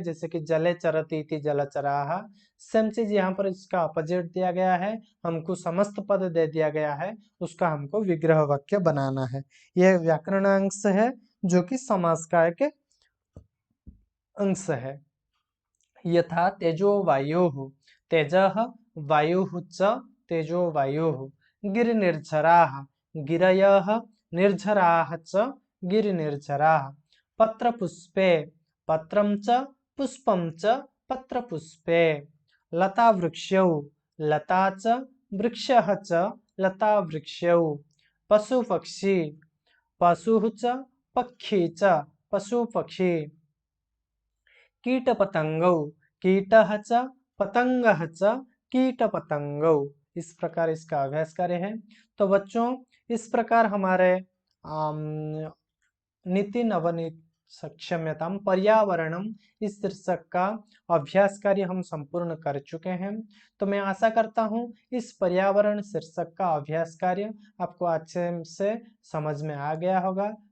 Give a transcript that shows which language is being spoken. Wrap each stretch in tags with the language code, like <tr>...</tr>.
<hi>जैसे कि</hi> <sa>जले चरति इति जलचराः,</sa> <hi>सेम चीज यहाँ पर इसका अपोजिट दिया गया है, हमको समस्त पद दे दिया गया है, उसका हमको विग्रह वाक्य बनाना है। यह व्याकरण अंश है जो कि समास का एक अंश है।</hi> <sa>यथा तेजो वायोः, तेजः वायुः च तेजो वायुः। गिरिनिर्झराः, गिरयः निर्झराः च गिरिनिर्झराः। पत्रपुष्पे, पत्रं च पुष्पं च पत्रपुष्पे। लतावृक्षौ, लता च वृक्षः च लतावृक्षौ। पशुपक्षी, पशुः च पक्षी च पशुपक्षी। कीटपतंगौ, कीटः च पतंगः च कीटपतंगौ।</sa> <hi>इस प्रकार इसका अभ्यास कार्य है। तो बच्चों इस प्रकार हमारे नीति नवनीत क्षम्यताम पर्यावरणम इस शीर्षक का अभ्यास कार्य हम संपूर्ण कर चुके हैं। तो मैं आशा करता हूं इस पर्यावरण शीर्षक का अभ्यास कार्य आपको अच्छे से समझ में आ गया होगा।</hi>